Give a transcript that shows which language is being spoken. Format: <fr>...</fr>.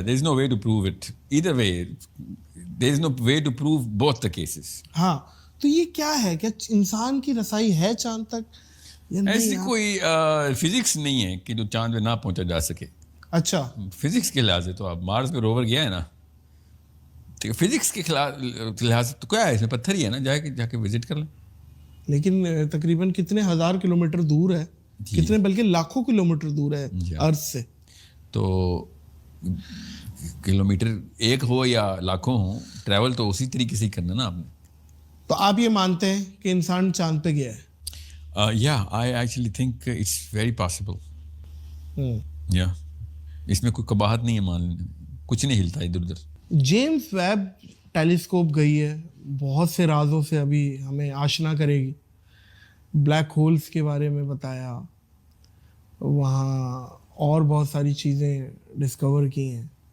<en>there is no way to prove it either way. there is no way to prove both the cases.</en> <ur>ہاں تو یہ کیا ہے؟ کیا انسان کی رسائی ہے چاند تک؟ ایسی کوئی فزکس نہیں ہے کہ جو چاند پہ نہ پہنچا جا سکے. اچھا فزکس کے لحاظ سے تو آپ مارس پہ روور گیا ہے نا، فزکس کے لحاظ سے تو کیا ہے، اس میں پتھر ہی ہے نا، جا کے وزٹ کر لیں. لیکن تقریباً کتنے ہزار کلومیٹر دور ہے، کتنے بلکہ لاکھوں کلومیٹر دور ہے ارض سے. تو کلومیٹر ایک ہو یا لاکھوں ہوں، ٹریول تو اسی طریقے سے ہی کرنا نا آپ نے. تو آپ یہ مانتے ہیں کہ انسان چاند پہ گیا ہے؟</ur> <en>Yeah, I actually think it's very possible. Yeah.</en> <ur>اس میں کوئی قباحت نہیں ہے، مان لینا کچھ نہیں ہلتا ادھر ادھر. جیمز ویب ٹیلیسکوپ گئی ہے، بہت سے رازوں سے ابھی ہمیں آشنا کرے گی. بلیک ہولز کے بارے میں بتایا، وہاں اور بہت ساری چیزیں ڈسکور کی ہیں.</ur>